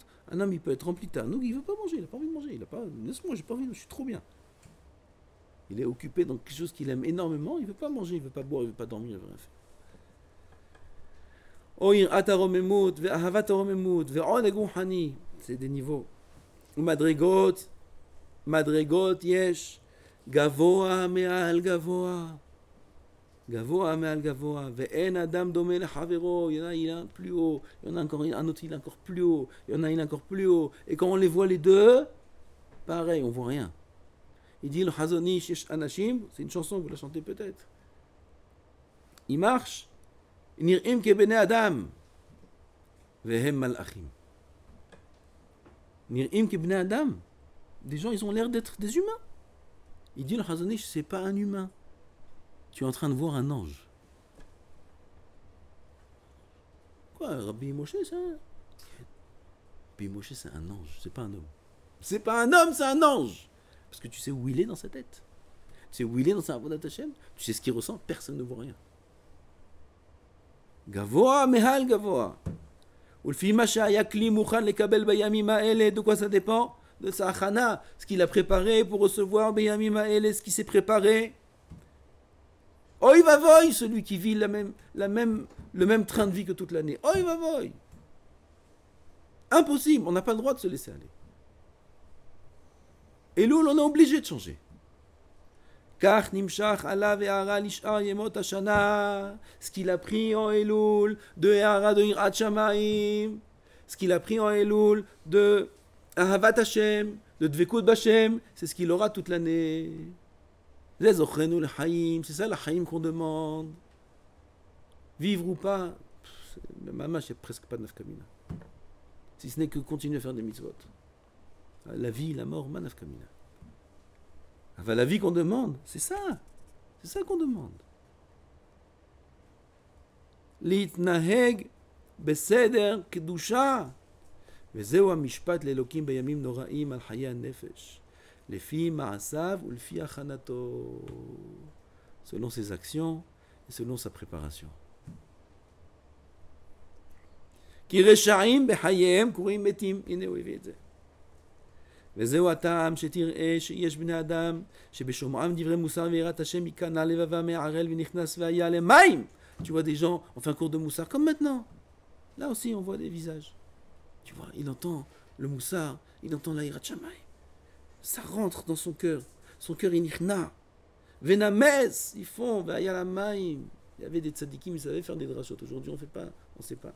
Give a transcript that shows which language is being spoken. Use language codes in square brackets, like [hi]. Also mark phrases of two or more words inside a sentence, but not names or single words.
[fr] Un homme, il peut être rempli de ta'anoug, il ne veut pas manger, il n'a pas envie de manger. Laisse-moi, j'ai pas envie, je suis trop bien. Il est occupé dans quelque chose qu'il aime énormément, il ne veut pas manger, il ne veut pas boire, il ne veut pas dormir, il ne veut rien faire. C'est des niveaux. [he] מדרגות יש גבוה מעל גבוה ואין אדם דומה לחברו. [fr] Il y en a, il est plus haut, il y en a encore un autre, il est encore plus haut, il y en a, il est encore plus haut. Et quand on les voit les deux, pareil, on voit rien. Il dit le Chazon Ish [he] יש אנשים, [fr] c'est une chanson, vous la chantez peut-être. Il marche. [he] נראים כבני אדם והם מלאכים. נראים כבני אדם. [fr] Des gens, ils ont l'air d'être des humains. Il dit le Chazon Ish, c'est pas un humain. Tu es en train de voir un ange. Quoi, Rabbi Moshe, c'est un... Rabbi Moshe, c'est un ange, c'est pas un homme. C'est pas un homme, c'est un ange. Parce que tu sais où il est dans sa tête. Tu sais où il est dans sa [he] עבודת השם. [fr] Tu sais ce qu'il ressent, personne ne voit rien. [he] גבוה מעל גבוה. [fr] De quoi ça dépend? De sa achana, ce qu'il a préparé pour recevoir [he] בימים האלה, [fr] ce qui s'est préparé. [he] אוי ואבוי, [fr] celui qui vit le même train de vie que toute l'année. [he] אוי ואבוי. [fr] Impossible, on n'a pas le droit de se laisser aller. Et là, on est obligé de changer. [he] כך נמשך עלה ויראה לשאר ימות השנה. [fr] Ce qu'il a pris en Elul de Hara de [he] יראת שמים. [fr] Ce qu'il a pris en Elul de [he] אהבת השם, [fr] de [he] דבקות בהשם, [fr] c'est ce qu'il aura toute l'année. C'est ça la Chaim qu'on demande. Vivre ou pas, le mamash, il n'y a presque pas de nafkamina. Si ce n'est que continuer à faire des mitzvot. La vie, la mort, [he] מה נפקא מינה. [fr] Enfin, la vie qu'on demande, c'est ça. C'est ça qu'on demande. [he] להתנהג בסדר קדושה. וזהו המשפט לאלוקים בימים נוראים על חיי הנפש. לפי מעשיו ולפי הכנתו. [fr] Selon ses actions et selon sa préparation. [he] כי רשעים בחייהם קוראים מתים. הנה הוא הביא את זה. וזהו הטעם שתראה שיש בני אדם שבשומעם דברי מוסר ויראת השם ייכנע לבבם מערל ונכנס והיה למים. [fr] Tu vois des gens, on fait un cours de moussar comme maintenant. Là aussi on voit des visages. Tu vois, il entend le moussar, il entend la [he] יראת שמים. [fr] Ça rentre dans son cœur il nichna. [he] ונמס, [fr] ils font [he] והיה למים. [fr] Il y avait des tzadikim, ils savaient faire des drachot. Aujourd'hui on ne sait pas.